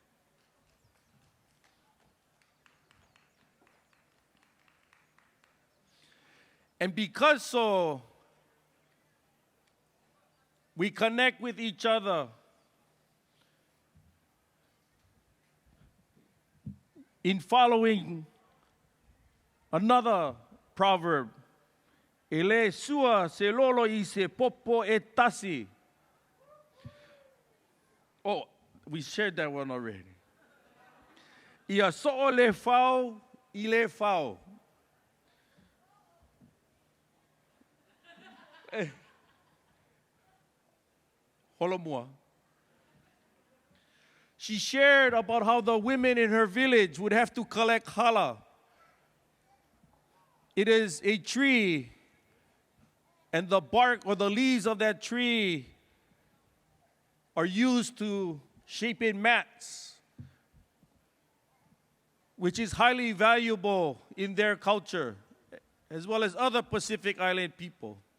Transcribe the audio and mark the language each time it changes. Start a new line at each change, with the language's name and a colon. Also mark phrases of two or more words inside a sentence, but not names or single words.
English: And because so, we connect with each other in following another proverb.
Samoan: Ele sua se lolo I se popo e tasi.
English: Oh, we shared that one already.
Samoan: Ia so'o le fau, I le fau.
English: Holomua. She shared about how the women in her village would have to collect hala. It is a tree, and the bark or the leaves of that tree are used to shape in mats, which is highly valuable in their culture, as well as other Pacific Island people.